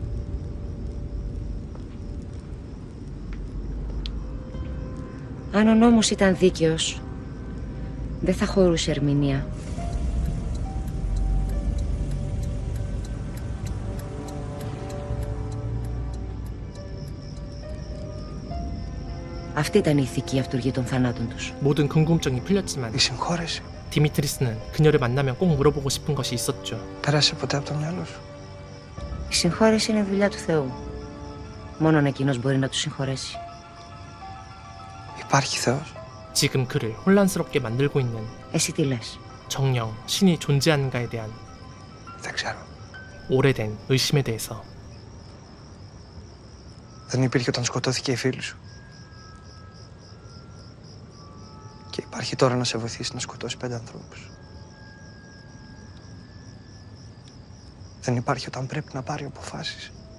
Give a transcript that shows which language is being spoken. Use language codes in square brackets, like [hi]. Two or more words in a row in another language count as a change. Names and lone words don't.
[el] Αν ο νόμος ήταν δίκαιος, δεν θα χωρούσε ερμηνεία. Αυτή ήταν η ηθική αυτούργη των θανάτων τους. [ko] 모든 궁금증이 풀렸지만 [el] Η συγχώρεση [ko] 디미트리스는 그녀를 만나면 꼭 물어보고 싶은 것이 있었죠. [el] πέρασε ποτέ από το μυαλό σου? Η συγχώρεση είναι δουλειά του Θεού. Μόνον εκείνος μπορεί να τους συγχωρέσει. Υπάρχει Θεός? [ko] 지금 그를 혼란스럽게 만들고 있는 [el] Εσύ τι λες? [ko] 정령 신이 존재하는가에 대한 [el] Δεν ξέρω. [ko] 오래된 의심에 대해서. [el] Δεν υπήρχε όταν σκοτώθηκε η φίλη σου. Και υπάρχει τώρα να σε βοηθήσει να σκοτώσει 5 ανθρώπους. Δεν υπάρχει όταν πρέπει να πάρει αποφάσεις.